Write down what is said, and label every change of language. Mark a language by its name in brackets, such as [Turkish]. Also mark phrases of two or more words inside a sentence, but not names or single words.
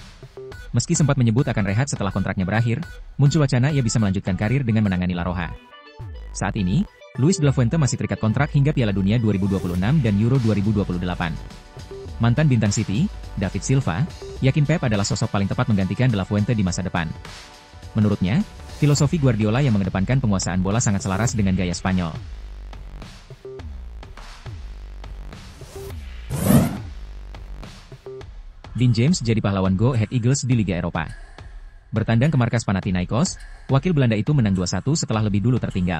[Indonesian] Meski sempat menyebut akan rehat setelah kontraknya berakhir, muncul wacana ia bisa melanjutkan karir dengan menangani La Roja. Saat ini, Luis de la Fuente masih terikat kontrak hingga Piala Dunia 2026 dan Euro 2028. Mantan bintang City, David Silva, yakin Pep adalah sosok paling tepat menggantikan de la Fuente di masa depan. Menurutnya, filosofi Guardiola yang mengedepankan penguasaan bola sangat selaras dengan gaya Spanyol. Dean James jadi pahlawan Go Ahead Eagles di Liga Eropa. Bertandang ke markas Panathinaikos, wakil Belanda itu menang 2-1 setelah lebih dulu tertinggal.